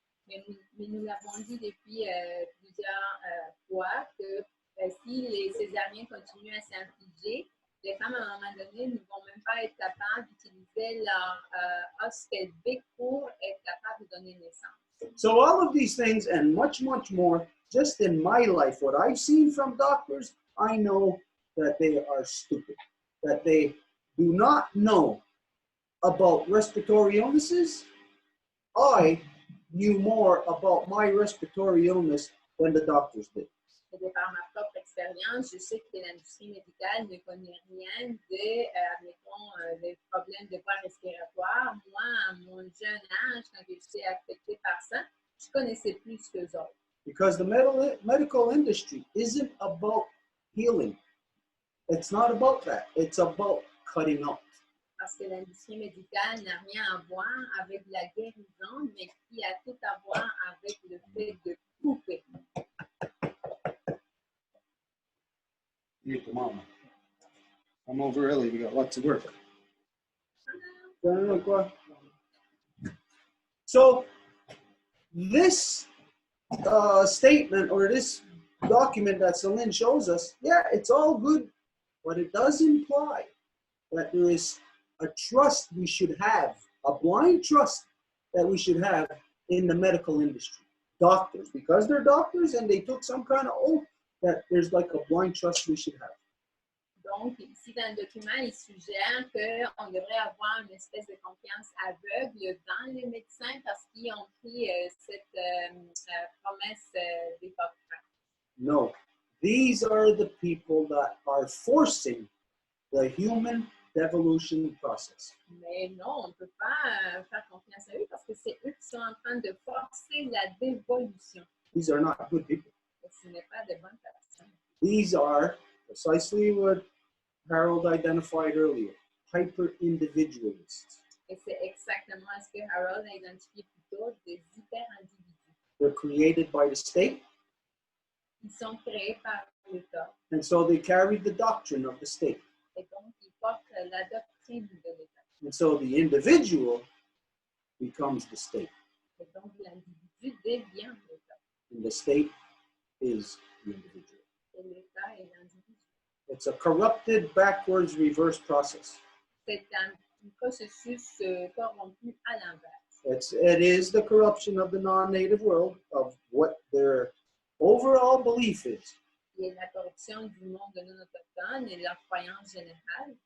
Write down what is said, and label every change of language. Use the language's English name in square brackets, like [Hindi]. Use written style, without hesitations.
[French] Mais nous l'avons dit depuis plusieurs fois que Si les césariens continuent à s'infliger, les femmes, à un moment donné, ne vont même pas être capables d'utiliser leur os pelvique pour être capables de donner naissance. [English] So all of these things and much, much more, just in my life, what I've seen from doctors, I know that they are stupid, that they do not know about respiratory illnesses. I knew more about my respiratory illness than the doctors did. [French] Et de par ma propre expérience, je sais que l'industrie médicale ne connaît rien de, admettons, des problèmes de voie respiratoire. Moi, à mon jeune âge, quand j'étais affectée par ça, je connaissais plus qu'eux autres. [English] Because the medical industry isn't about healing. It's not about that. It's about cutting out. [French] Parce que l'industrie médicale n'a rien à voir avec la guérison, mais qui a tout à voir avec le fait de couper. [English] Mama. I'm over early. We got lots of work. So this statement or this document that Celine shows us, yeah, it's all good, but it does imply that there is a trust we should have, a blind trust that we should have in the medical industry. Doctors, because they're doctors and they took some kind of oath, that there's like a blind trust we should have. [French] Donc, ici dans le document, il suggère qu'on devrait avoir une espèce de confiance aveugle dans les médecins parce qu'ils ont pris cette promesse d'Hippocrate. [English] No, these are the people that are forcing the human devolution process. [French] Mais non, on ne peut pas faire confiance à eux parce que c'est eux qui sont en train de forcer la dévolution. [English] These are not good people. [French] Et ce n'est pas de bonnes personnes. [English] These are precisely what Harold identified earlier, hyper-individualists. [French] Et c'est exactement ce que Harold a identifié plus tôt, des hyper-individus. [English] They're created by the state. [French] Ils sont créés par l'État. [English] And so they carried the doctrine of the state. [French] Et donc, ils portent la doctrine de l'État. [English] And so the individual becomes the state. [French] Et donc, l'individu devient l'État. [English] And the state is the individual. [French] Et l'État est l'individu. [English] It's a corrupted, backwards, reverse process. [French] C'est un processus corrompu à l'inverse. [English] It is the corruption of the non-native world, of what their overall belief is. [French] Il y a la corruption du monde non autochtone et leur croyance générale.